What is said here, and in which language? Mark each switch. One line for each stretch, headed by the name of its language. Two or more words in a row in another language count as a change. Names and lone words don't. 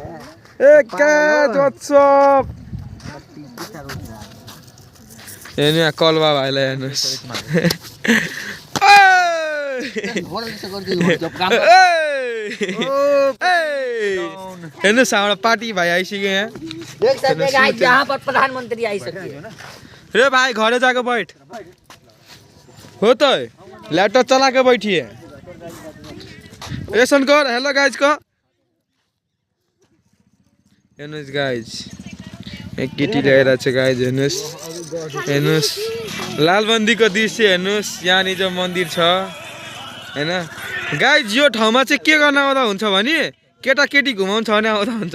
Nepali: हेर्नु यहाँ कलवा भाइलाई हेर्नुहोस्। हेर्नुहोस् हाम्रो पार्टी भाइ आइसक्यो यहाँ। प्रधानमन्त्री आइसक्यो रे भाइ।
Bhojpuri: घरे जाके बैठ हो त ल्यापटप चला के बैठिए। ऐसन कर।
English: hello guys
Nepali: को हेर्नुहोस् गाइज एक केटी ल्याएर छ गाइज। हेर्नुहोस् लालबन्दीको दृश्य हेर्नुहोस्। यहाँनिर जो मन्दिर छ हैन गाइज। यो ठाउँमा चाहिँ के गर्न आउँदा हुन्छ भने केटाकेटी घुमाउँछ भने आउँदा हुन्छ।